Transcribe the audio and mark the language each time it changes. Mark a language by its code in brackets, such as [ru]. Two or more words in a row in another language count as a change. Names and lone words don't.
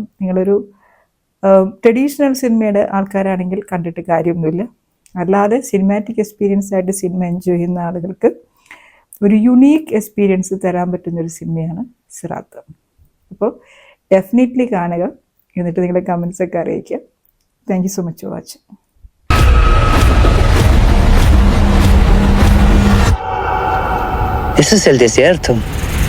[ml] നിങ്ങളൊരു ട്രഡീഷണൽ സിനിമയുടെ ആൾക്കാരാണെങ്കിൽ കണ്ടിട്ട് കാര്യമൊന്നുമില്ല. അല്ലാതെ [en] cinematic experience [ml] ആയിട്ട് സിനിമ എൻജോയ് ചെയ്യുന്ന ആളുകൾക്ക് ഒരു [en] unique experience [ml] തരാൻ പറ്റുന്നൊരു സിനിമയാണ് സിറാത്ത്. അപ്പോൾ ഡെഫിനറ്റ്ലി കാണുക, എന്നിട്ട് നിങ്ങളുടെ കമൻസൊക്കെ അറിയിക്കുക. [en] thank you so much for watching. [es] Eso es el desierto.